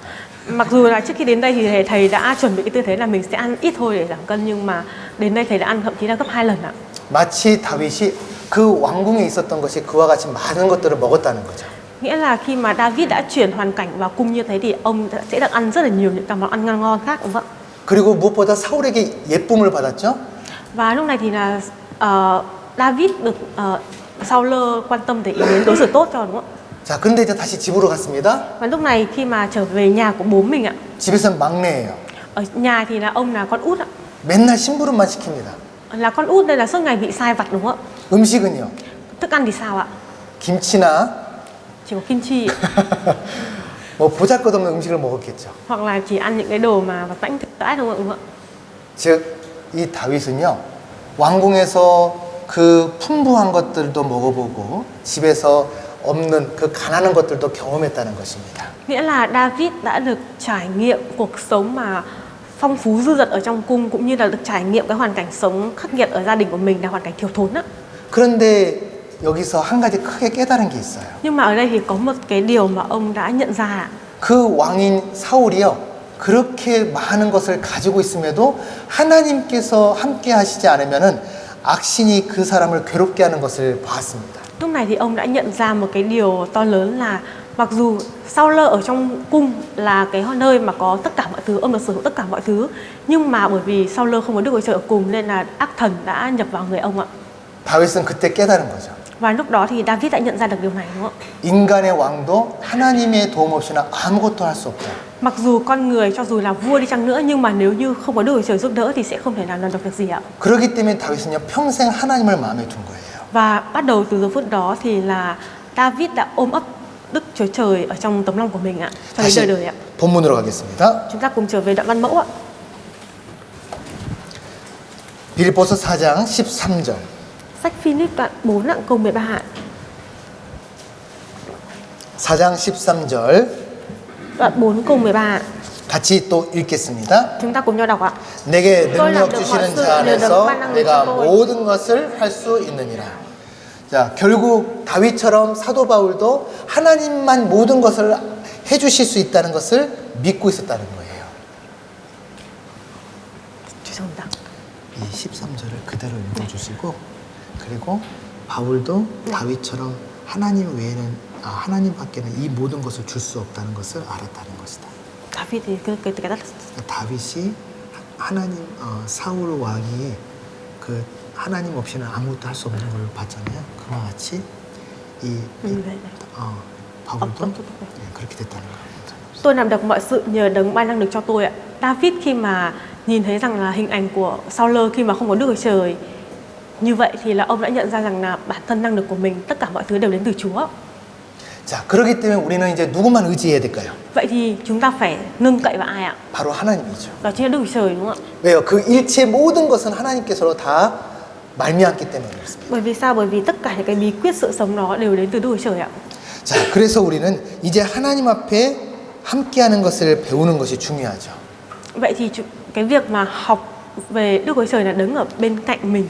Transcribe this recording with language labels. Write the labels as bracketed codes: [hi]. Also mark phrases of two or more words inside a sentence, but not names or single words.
[vi] Mặc dù là trước khi đến đây thì thầy đã chuẩn bị cái tư thế là mình sẽ ăn ít thôi để giảm cân, nhưng mà đến đây thầy đã ăn thậm chí là gấp 2 lần ạ. [ko] 마치 다윗이 그 왕궁에 있었던 것이 그와 같이 많은 것들을 먹었다는 거죠. [vi] Nghĩa là khi mà David đã chuyển hoàn cảnh vào cung như thế thì ông sẽ được ăn rất là nhiều những cái món ăn ngon khác đúng không ạ? [ko] 그리고 무엇보다 사울에게 예쁨을 받았죠. [vi] Và lúc này thì là David được Saul quan tâm để ý đến đối xử tốt cho đúng không ạ? [ko] 자, 근데 이제 다시 집으로 갔습니다. [vi] Và lúc này khi mà trở về nhà của bố mình ạ, [ko] 집에서는 막내예요. [vi] ở nhà thì là ông là con út ạ, [ko] 맨날 심부름만 시킵니다. [vi] là con út đây là suốt ngày bị sai vặt đúng không ạ? [ko] 음식은요. [vi] Thức ăn thì sao ạ? [ko] 김치나 [vi] Chỉ có kim chi [ko] 뭐 보잘것없는 음식을 먹었겠죠. [vi] hoặc là chỉ ăn những cái đồ mà vặt vãnh thực đãi đúng không ạ? [ko] 즉, 이 다윗은요, 왕궁에서 그 풍부한 것들도 먹어보고 집에서 없는 그 가난한 것들도 경험했다는 것입니다. [vi] Nghĩa là David đã được trải nghiệm cuộc sống mà phong phú dư dật ở trong cung, cũng như là được trải nghiệm cái hoàn cảnh sống khắc nghiệt ở gia đình của mình là hoàn cảnh thiếu thốn á. [ko] 그런데 여기서 한 가지 크게 깨달은 게 있어요. [vi] Nhưng mà ở đây thì có một cái điều mà ông đã nhận ra ạ. [ko] 그 왕인 사울이요, 그렇게 많은 것을 가지고 있음에도 하나님께서 함께 하시지 않으면은 악신이 그 사람을 괴롭게 하는 것을 봤습니다. [vi] Lúc này thì ông đã nhận ra một cái điều to lớn là mặc dù Saul ở trong cung là cái nơi mà có tất cả mọi thứ, ông được sở hữu tất cả mọi thứ, nhưng mà bởi vì Saul không có Đức Chúa Trời ở cùng nên là ác thần đã nhập vào người ông ạ. [ko] 다윗은 그때 깨달은 거죠. [vi] Và lúc đó thì David đã nhận ra được điều này đúng không ạ? [ko] 인간의 왕도 하나님의 도움 없이는 아무것도 할 수 없다. [vi] Mặc dù con người cho dù là vua đi chăng nữa, nhưng mà nếu như không có Đức Chúa Trời giúp đỡ thì sẽ không thể làm được việc gì ạ. [ko] 그렇기 때문에 다윗은요, 평생 하나님을 마음에 둔 거예요. [vi] Và bắt đầu từ giờ phút đó thì là David đã ôm ấp Đức Chúa Trời ở trong tấm lòng của mình ạ, cho đến đời đời ạ. [ko] 본문으로 가겠습니다. [vi] Chúng ta cùng trở về đoạn Văn Mẫu ạ. [ko] 빌립보서 4장 13절. [vi] Sách Philip đoạn 4 ạ, câu 13 ạ. [ko] 4장 13절 [vi] Đoạn 4 câu 13 ạ. [ko] 같이 또 읽겠습니다. [vi] Chúng ta cùng nhau đọc ạ. [ko] 내게 [vi] tôi làm [ko] 능력 [vi] được [ko] 주시는 [vi] mọi sự [ko] 자 [vi] nhờ đấng [ko] 안에서 [vi] ban năng lực [ko] 내가 [vi] cho tôi. [ko] 모든 것을 할 수 있느니라. 자, 결국 다윗처럼 사도 바울도 하나님만 모든 것을 해주실 수 있다는 것을 믿고 있었다는 거예요. 죄송합니다. 이 13절을 그대로 읽어주시고, 그리고 바울도 다윗처럼 하나님 외에는 하나님밖에는 이 모든 것을 줄 수 없다는 것을 알았다는 것이다. [vi] David thì cái rất [ko] 다윗이 하나님 사울 왕이 그 하나님 없이는 아무것도 할 수 없는 걸 봤잖아요. 그와 같이 바울도 그렇게 됐다는 거예요. [vi] Tôi làm được mọi sự nhờ đấng ban năng lực cho tôi ạ. David khi mà nhìn thấy rằng là hình ảnh của Saul khi mà không có Đức Chúa Trời như vậy thì là ông đã nhận ra rằng là bản thân năng lực của mình, tất cả mọi thứ đều đến từ Chúa. [ko] 자, 그렇기 때문에 우리는 이제 누구만 의지해야 될까요? [vi] Vậy thì chúng ta phải nương cậy vào ai ạ? [ko] 바로 하나님이죠. [vi] Đó chính là Đức Chúa Trời đúng không ạ? [ko] 왜요? 그 일체의 모든 것은 하나님께서 다 말미암기 때문에 그렇습니다. [vi] Bởi vì sao? Bởi vì tất cả những cái bí quyết sự sống đó đều đến từ Đức Chúa Trời ạ. [ko] 자, 그래서 우리는 이제 하나님 앞에 함께하는 것을 배우는 것이 중요하죠. [vi] Vậy thì cái việc mà học về Đức Chúa Trời là đứng ở bên cạnh mình